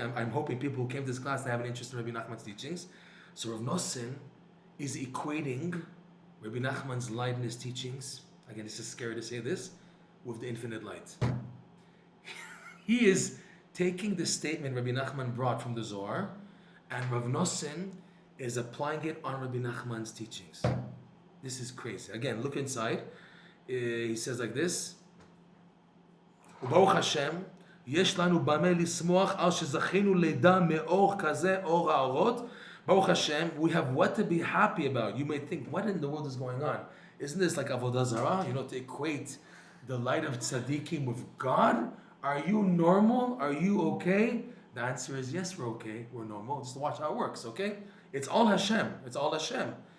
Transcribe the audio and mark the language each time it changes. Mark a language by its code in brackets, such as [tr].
[en] I'm hoping people who came to this class, they have an interest in Rebbe Nachman's teachings. So Reb Noson is equating Rebbe Nachman's light in his teachings, again, this is scary to say this, with the infinite light. He is taking the statement Rebbe Nachman brought from the Zohar, and Reb Noson is applying it on Rebbe Nachman's teachings. This is crazy. Again, look inside. He says like this, [he] Baruch Hashem, יש לנו במה לשמוח על שזכינו לידע מאור כזה, אור האורות. [en] Baruch Hashem, we have what to be happy about. You may think, what in the world is going on? Isn't this like Avodah Zarah? To equate the light of tzaddikim with God? Are you normal? Are you okay? The answer is yes, we're okay. We're normal. Just watch how it works, okay? It's all Hashem. It's all Hashem.